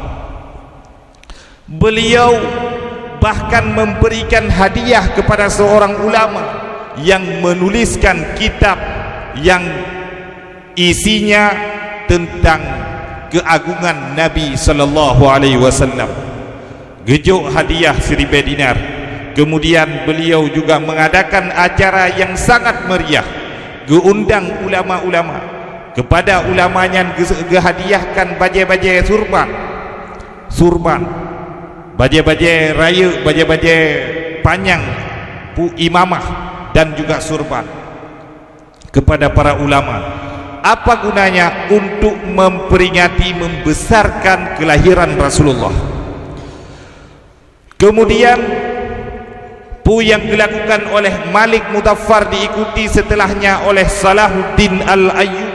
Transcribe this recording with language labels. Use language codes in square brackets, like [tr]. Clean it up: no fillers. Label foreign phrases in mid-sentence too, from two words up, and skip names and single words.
[id] Beliau bahkan memberikan hadiah kepada seorang ulama yang menuliskan kitab yang isinya tentang keagungan Nabi [ar] صلى الله عليه وسلم. [id] Gejuk hadiah 1,000 dinar. Kemudian beliau juga mengadakan acara yang sangat meriah, geundang ulama-ulama, kepada ulamanya gehadiahkan baje-baje surban, baje-baje raya, baje-baje panjang imamah, dan juga surban kepada para ulama. Apa gunanya? Untuk memperingati, membesarkan kelahiran Rasulullah. Kemudian yang dilakukan oleh Malik Mudaffar diikuti setelahnya oleh Salahuddin Al-Ayyubi.